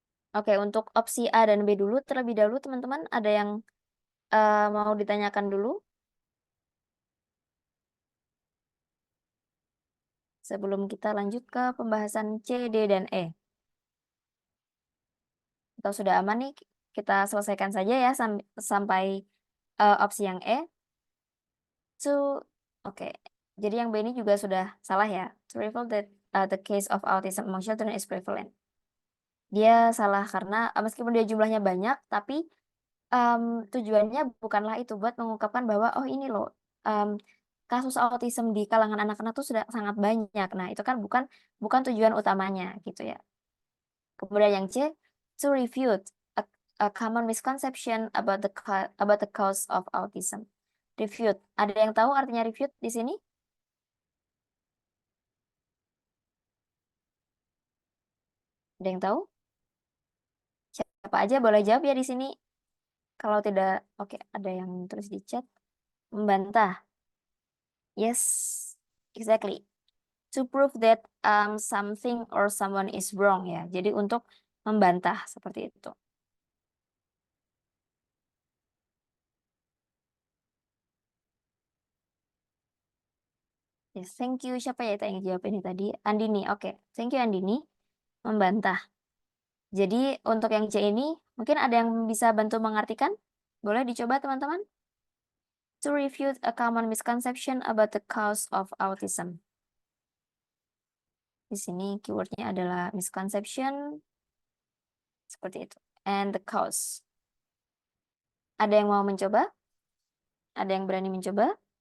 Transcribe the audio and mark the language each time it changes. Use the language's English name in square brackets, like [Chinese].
[Indonesian] Oke, untuk opsi A dan B dulu terlebih dahulu teman-teman ada yang mau ditanyakan dulu sebelum kita lanjut ke pembahasan C, D, dan E. Atau sudah aman nih, kita selesaikan saja ya sampai opsi yang E. Oke. Jadi yang B ini juga sudah salah ya. [English] To reveal that the case of autism among children is prevalent. [Indonesian] Dia salah karena meskipun dia jumlahnya banyak, tapi tujuannya bukanlah itu buat mengungkapkan bahwa oh ini loh kasus autism di kalangan anak-anak tuh sudah sangat banyak. Nah, itu kan bukan tujuan utamanya gitu ya. Kemudian yang C, [English] to refute a common misconception about the cause of autism. [Indonesian] Refute. Ada yang tahu artinya refute di sini? Ada yang tahu? Siapa aja boleh jawab ya di sini. Kalau tidak, oke, ada yang tulis di chat. Membantah. [English] Yes, exactly. To prove that something or someone is wrong ya. [Indonesian] Jadi untuk membantah seperti itu. [English] Yes, thank you. [Indonesian] Siapa ya yang jawab ini tadi? Andini. Oke, [English] thank you [Indonesian] Andini. Membantah. Jadi untuk yang C ini mungkin ada yang bisa bantu mengartikan? Boleh dicoba teman-teman? [English] To refute a common misconception about the cause of autism. [Indonesian] Di sini keywordnya adalah misconception. Seperti itu. [English] And the cause. [Indonesian] Ada yang mau mencoba? Ada yang berani mencoba?